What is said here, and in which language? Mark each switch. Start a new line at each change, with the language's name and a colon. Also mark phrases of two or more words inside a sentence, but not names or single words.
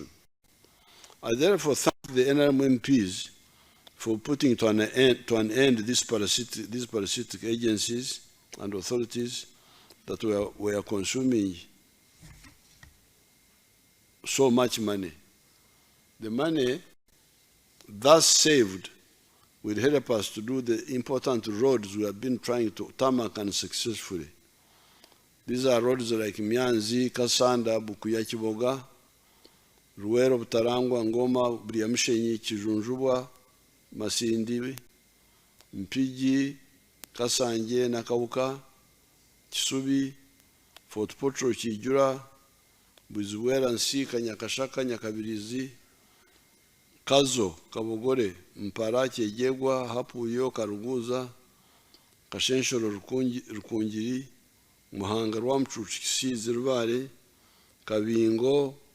English: I therefore thank the NRM MPs for putting to an end these parasitic agencies and authorities that were consuming so much money. The money thus saved will help us to do the important roads we have been trying to tarmac unsuccessfully. These are roads like Mianzi, Kasanda, Bukuya, Kiboga, Ruwero, Butarangwa, Ngoma, Briamshenyi, Kijunjubwa, Masindi, Mpigi, Kasanje, Nakauka, Kisubi, Fort Potro, Kijura, Buziwera, Nsika, Nyakashaka, Nyakabirizi, Kazo, Kabogore, Mpara, Kyejegwa, Hapuyo, Karuguza, Kashenshoro, Rukungiri, Muhanga, Rwamcucu, Kisizi, Rubare, Kabingo,